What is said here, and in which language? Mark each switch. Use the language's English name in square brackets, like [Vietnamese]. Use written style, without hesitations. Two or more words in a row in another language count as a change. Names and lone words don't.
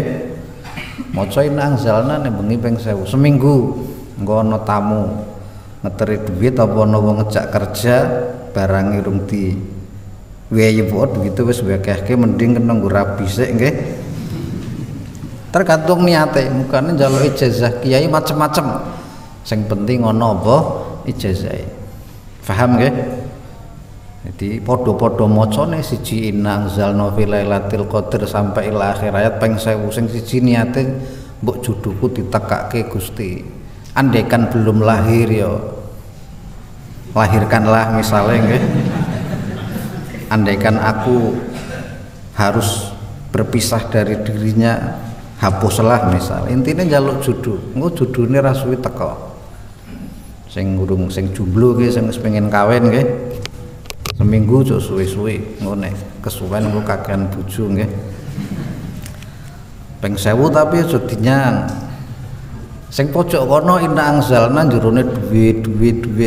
[Javanese] Maca [Arabic] إنا أنزلنا [Javanese] ning bengi ping 1000 seminggu engko ana tamu ngeteri duit apa ana wong ngejak kerja barang irung di wae pot gitu wis akeh-akeh mending kena nggo rabi sik nggih. Tergantung niate, mukane njaluk ijazah kiai macem-macem. Sing penting ana apa ijazahe. Paham nggih? Jadi padha-padha macane siji [Arabic] إنا أنزلنا في ليلة القدر [Javanese] sampai [Arabic] إلى آخر آية [Javanese] ping 1000 sing siji niate mbok juduku ditekake Gusti. [Indonesian] Andaikan belum lahir ya lahirkanlah misalnya nggih. Andaikan aku harus berpisah dari dirinya, hapuslah misal. [Javanese] Intinya njaluk judu, engko judune ra suwi teko. Sing urung sing jomblo ki sing wis pengen kawin nggih. Seminggu cuk suwe-suwe engko nek kesuwen engko kakean bojo nggih. Ping 1000 tapi aja dinyang. Sing pojok kono [Arabic] إنا أنزلنا [Javanese] jerone duit.